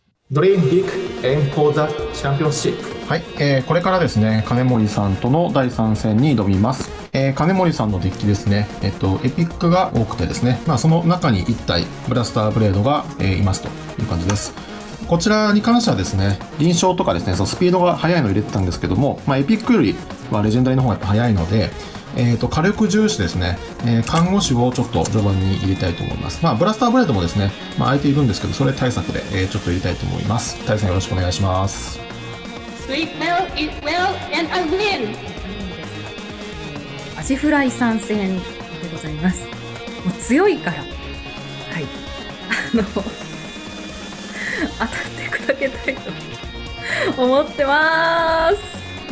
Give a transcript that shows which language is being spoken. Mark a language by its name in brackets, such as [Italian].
[English] Dream big aim for the championship. [Japanese] はい、これからですね、金森さんとの第3戦に挑みます。金森さんのデッキですね、エピックが多くてですね、その中に1体ブラスターブレードが、いますという感じです。こちらに関してはですね、臨床とかですね、そのスピードが速いのを入れてたんですけども、エピックよりはレジェンダリーの方がやっぱ速いので、火力重視ですね、看護師をちょっと序盤に入れたいと思います。ブラスターブレードもですね、相手いるんですけど、それ対策で、ちょっと入れたいと思います。大さんよろしくお願いします。 [English] Sleep well, eat well, and I win! [Japanese] アジフライ参戦でございます。もう強いから、はい。当たって砕けたいと思ってます。